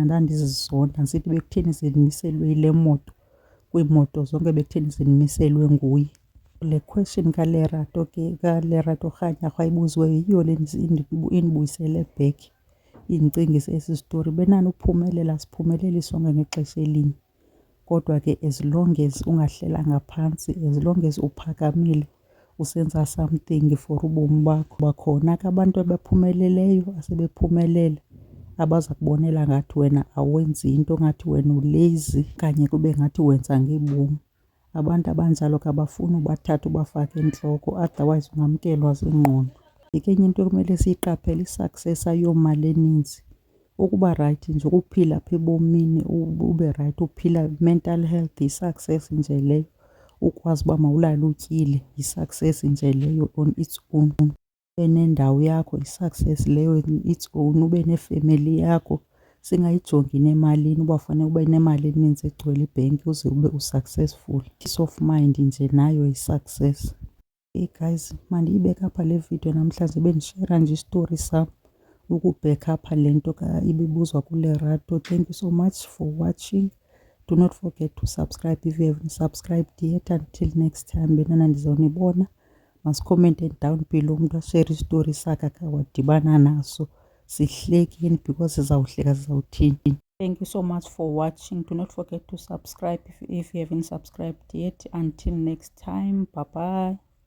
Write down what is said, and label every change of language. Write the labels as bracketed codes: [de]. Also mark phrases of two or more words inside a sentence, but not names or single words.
[xh] Ndandizizonda ndisithi bekutheni zindimiselwe yile moto kwiimoto zonke, bekutheni zindimiselwe nguye. Le question kaLerato Kganyago ayibuziweyo yiyo le indibuyisele back, indicingise esi sitori. Benanophumelela, siphumeleli sonke ngexesha elinye. Kodwa ke [en] as long as [xh] ungahlelanga phantsi, [en] as long as [xh] uphakamile usenza [en] something for [xh] ubomi bakho. Bakhona ke abantu abaphumeleleyo, asebephumelele, abaza kubonela ngathi wena awenzi into, ngathi wena ulazy kanye kube ngathi wenza ngebom. Abantu abanjalo ke abafuni ubathatha ubafake entloko, otherwise ungamkelwa zingqondo. Enye into ekumele siyiqaphele, i-success ayomali eninzi. Ukuba right nje, ukuphila apha ebomini ube right, uphila [en] mental health, [xh] yi-success nje leyo. Ukwazi uba mawulale utyile, yi-success nje leyo [en] on its own. [xh] Ube nendawo yakho, yi-success leyo [en] on its own. [xh] Ube nefemeli yakho, singayijongi nemalini uba fanele ube nemali eninzi egcwele ibhenki uze ube u-successful. [en] Peace of mind [xh] nje nayo yi-success. [en] Hey guys, [xh] mandiyibeke apha le video namhlanje, bendishera nje isitori sam ukubheka apha le nto ibibuzwa kuLerato. [en] Thank you so much for watching. Do not forget to subscribe if you haven't subscribed yet. Until next time, [xh] benana ndizawunibona. Masikommente [en] down below, [xh] umntu ashare isitori sakhe akhe wadibana naso, sihlekeni because sizawuhleka sizawuthini. [en] Thank you so much for watching. Do not forget to subscribe if you haven't subscribed yet. Until next time, bye bye.